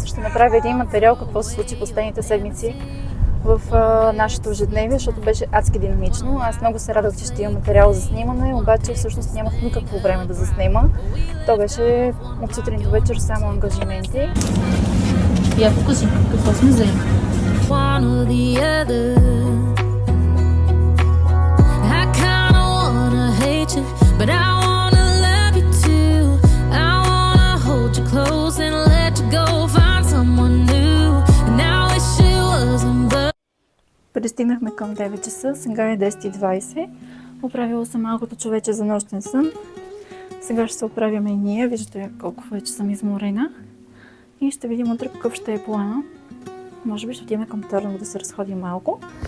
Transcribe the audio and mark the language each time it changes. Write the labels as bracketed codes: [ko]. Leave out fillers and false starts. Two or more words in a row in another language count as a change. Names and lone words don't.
[bg] Ще направя един материал какво се случи последните седмици в нашето ежедневие, защото беше адски динамично. Аз много се радвах, че ще има материал за снимане, обаче всъщност нямах никакво време да заснема. То беше от сутрин до вечер само ангажименти. Я покажи какво сме взели. [en] One or the other. I kinda wanna hate you, but I wanna love you too. I wanna hold you close and let you go find someone new. And I wish it wasn't but. [bg] Пристигнахме към 9 часа, сега е 10:20. Оправила съм малкото човече за нощен сън. Сега ще се оправяме и ние, виждате колко вече съм изморена. И ще видим утре какъв ще е плана. Може би ще отидем към Търново да се разходим малко.